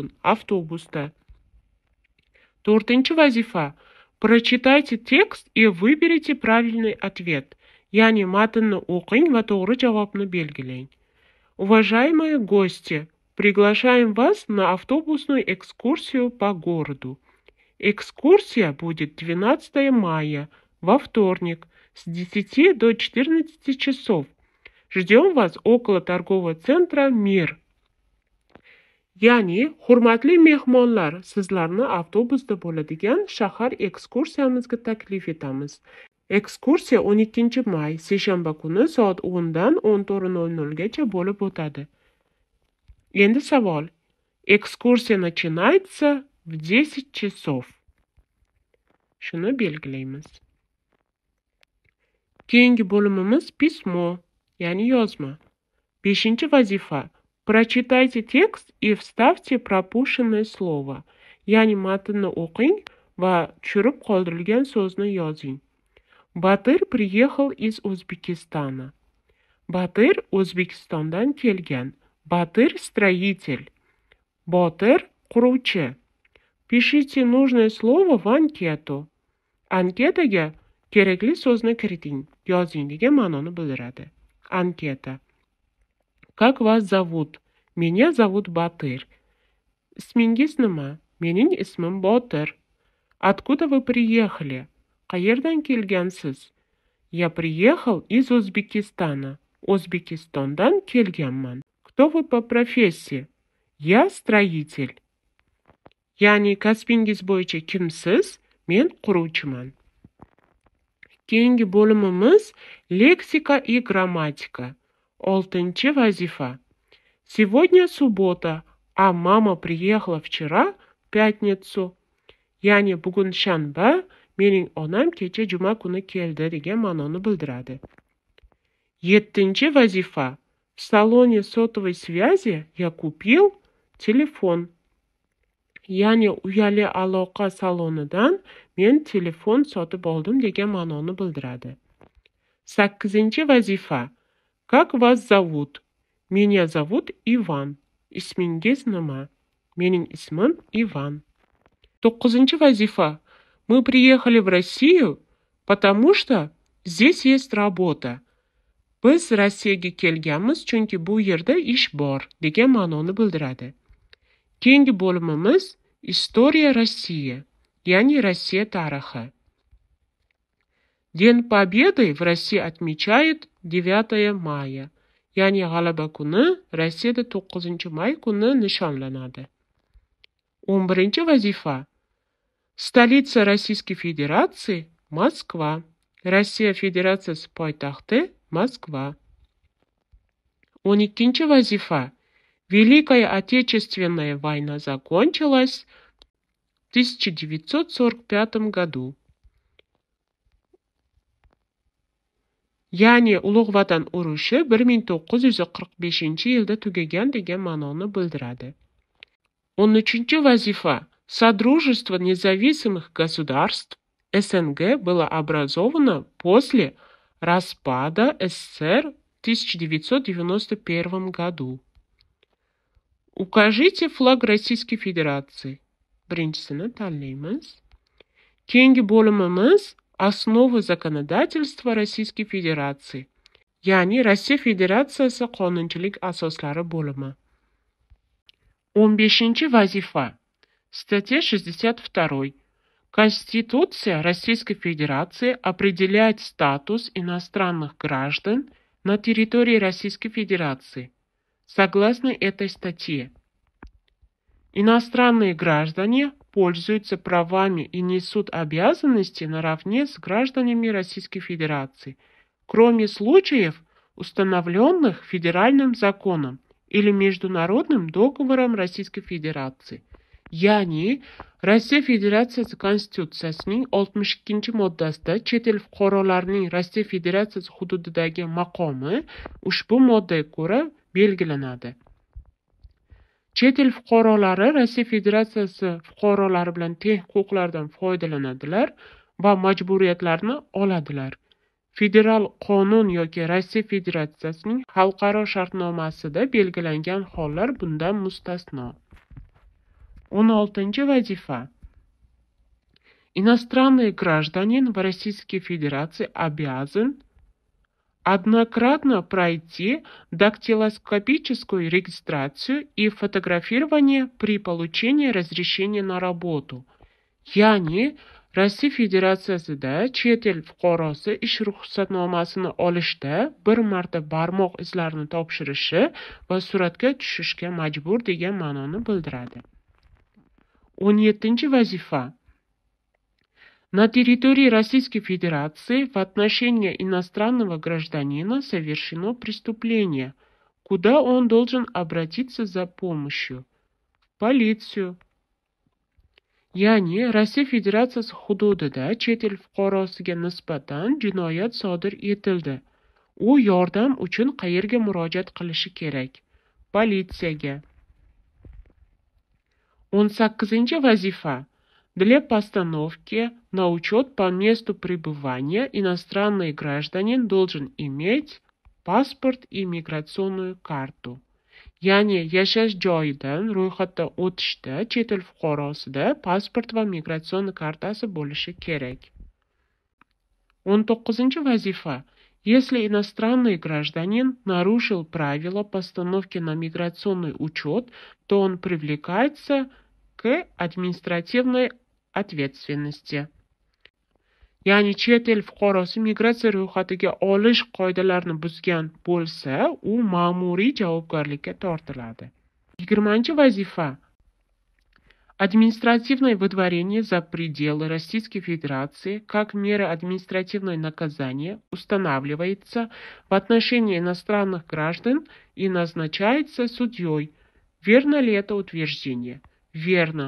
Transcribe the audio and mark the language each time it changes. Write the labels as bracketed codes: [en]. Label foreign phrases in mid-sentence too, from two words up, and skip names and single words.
[uz] Avtobusda. To'rtinchi vazifa. [ru] Прочитайте текст и выберите правильный ответ. [uz] Ya'ni matnni o'qing va to'g'ri javobni belgilang. [ru] Уважаемые гости, приглашаем вас на автобусную экскурсию по городу. Экскурсия будет 12 мая, во вторник, с 10 до 14 часов. Ждем вас около торгового центра «Мир». [uz] Ya'ni, hurmatli mehmonlar, sizlarni avtobusda bo'ladigan shahar ekskursiyamizga taklif etamiz. Ekskursiya 12 may, seshanba kuni soat 10 dan 14:00 gacha bo'lib o'tadi. Endi savol. Ekskursiya [ru] начинается в 10 часов. [uz] Shuni belgilaymiz. Keyingi bo'limimiz pismo, ya'ni yozma. 5-chi vazifa. [ru] Прочитайте текст и вставьте пропущенное слово. [uz] Ya'ni matnni o'qing va tushirib qoldirilgan so'zni yozing. [ru] Батыр приехал из Узбекистана. [uz] Батыр O'zbekistondan kelgan. [ru] Батыр строитель. [uz] Botir quruvchi. [ru] Пишите нужное слово в анкету. [uz] Anketaga kerakli so'zni kiriting, yozing degan ma'noni bildiradi. Anketa. [ru] Как вас зовут? Меня зовут Батыр. [uz] Ismingiz nima? Mening ismim Botir. [ru] Откуда вы приехали? [uz] Qayerdan kelgansiz? [ru] Я приехал из Узбекистана. [uz] O'zbekistondan kelganman. [ru] Кто вы по профессии? Я строитель. [uz] Ya'ni kasbingiz bo'yicha kimsiz? Men quruvchiman. Keyingi bo'limimiz [ru] лексика и грамматика. [uz] 6-chi vazifa. [ru] Сегодня суббота, а мама приехала вчера в пятницу. [uz] Ya'ni bugun shanba, Mening onam kecha juma kuni keldi degan ma'noni bildiradi. 7-chi vazifa. [ru] В салоне сотовой связи я купил telefon. [uz] Ya'ni uyali aloqa salonidan men telefon sotib oldim degan ma'noni bildiradi. 8-chi vazifa. [ru] Как вас зовут? Меня зовут Иван. [uz] Ismingiz nima? Mening ismim Ivan. 9-chi vazifa. [ru] Мы приехали в Россию, потому что здесь есть работа. [uz] Biz Rossiyaga kelganmiz, chunki bu yerda ish bor degan ma'noni bildiradi. Keyingi bo'limimiz [ru] История России, [uz] ya'ni Rossiya tarixi. [ru] День Победы в России отмечают 9 мая, [uz] ya'ni G'alaba kuni Rossiyada 9 may kuni nishonlanadi. 11-chi vazifa. [ru] Столица Российской Федерации – Москва. [uz] Rossiya Federatsiyasi poytaxti Moskva. 12-chi vazifa. [ru] Великая Отечественная война закончилась в 1945 году. [uz] Ya'ni Ulug' Vatan urushi 1945-yilda tugagan degan ma'noni bildiradi. 13-chi vazifa. [ru] Содружество независимых государств СНГ было образовано после распада СССР в 1991 году. Укажите флаг Российской Федерации. [uz] Birinchisini tanlaymiz. Keyingi bo'limimiz [ru] Основы законодательства Российской Федерации. [uz] Ya'ni Rossiya Federatsiyasi qonunchilik asoslari bo'limi. 15-chi vazifa. [ru] Статья 62. Конституция Российской Федерации определяет статус иностранных граждан на территории Российской Федерации. Согласно этой статье, иностранные граждане пользуются правами и несут обязанности наравне с гражданами Российской Федерации, кроме случаев, установленных федеральным законом или международным договором Российской Федерации. [uz] Ya'ni Rossiya Federatsiyasi Konstitutsiyasining 62-moddasida chet el fuqarolarining Rossiya Federatsiyasi hududidagi maqomi ushbu moddaga ko'ra belgilanadi. Chet el fuqarolari Rossiya Federatsiyasi fuqarolari bilan teng huquqlardan foydalanadilar va majburiyatlarni oladilar. Federal qonun yoki Rossiya Federatsiyasining xalqaro shartnomasida belgilangan hollar bundan mustasno. 16-chi vazifa. [ru] Иностранный гражданин в Российской Федерации обязан однократно пройти дактилоскопическую регистрацию и фотографирование при получении разрешения на работу. [uz] Ya'ni Rossiya Federatsiyasida chet el fuqarosi ish ruxsatnomasini olishda bir marta barmoq izlarini topshirishi va suratga tushishga majbur degan ma'noni bildiradi. 17-chi vazifa. [ru] На территории Российской Федерации в отношении иностранного гражданина совершено преступление, куда он должен обратиться за помощью. В полицию. [uz] Ya'ni Rossiya Federatsiyasi hududida chet el fuqarosiga nisbatan jinoyat sodir etildi. U yordam uchun qayerga murojaat qilishi kerak? Politsiyaga. 18-chi vazifa. [ru] Для постановки на учет по месту пребывания иностранный гражданин должен иметь паспорт и миграционную карту. [uz] Ya'ni yashash joyidan ro'yxatdan o'tishda chet el fuqarosida pasport va migratsion kartasi bo'lishi kerak. 19-chi vazifa. [ru] Если иностранный гражданин нарушил правила постановки на миграционный учет, то он привлекается к административной ответственности. [uz] Ya'ni chet el fuqarosi migratsiya ro'yxatiga olish qoidalarini buzgan bo'lsa, u ma'muriy javobgarlikka tortiladi. 20-chi vazifa. [ru] Административное выдворение за пределы Российской Федерации как мера административного наказания устанавливается в отношении иностранных граждан и назначается судьей. Верно ли это утверждение?